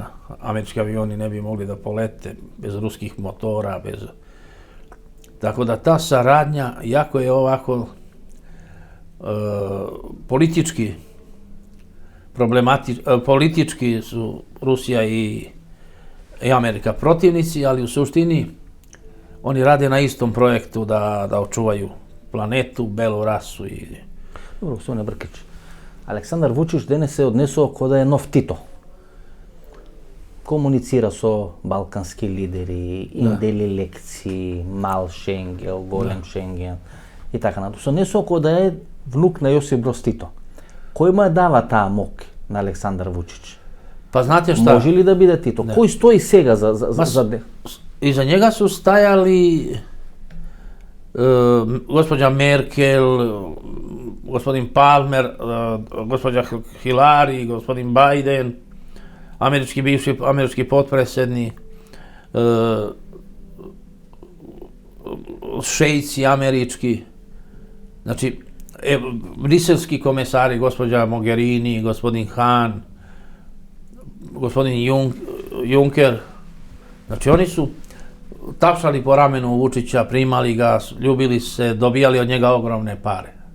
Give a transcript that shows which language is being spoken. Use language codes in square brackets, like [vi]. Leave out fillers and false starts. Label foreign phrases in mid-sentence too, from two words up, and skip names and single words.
[sr] Američki avioni ne bi mogli da polete bez ruskih motora, Tako da ta saradnja, jako je ovako politički su Rusija i Amerika protivnici, ali u suštini oni rade na istom projektu da očuvaju planetu, belu rasu i... [mk] Добро, господине Бркич. Александар Вучич денес се однесува кој да е нов Тито. Комуницира со балкански лидери, им дели лекции, мал Шенген, голем Шенген и така натаму. Се однесува кој да е внук на Јосип Броз Тито. Кој му ја дава таа мок на Александар Вучич? [sr] Pa znate šta? [mk] Може ли да биде Тито? Кој стои сега за [sr] Iza njega su stajali gospođa Merkel, gospodin Palmer, gospođa Hillary, gospodin Biden, američki potpredsjednik, šejci američki, znači briselski komesari, gospođa Mogherini, gospodin Hahn, gospodin Juncker, znači oni su tapšali po ramenu Vučića, primali ga, ljubili se, dobijali od njega ogromne pare.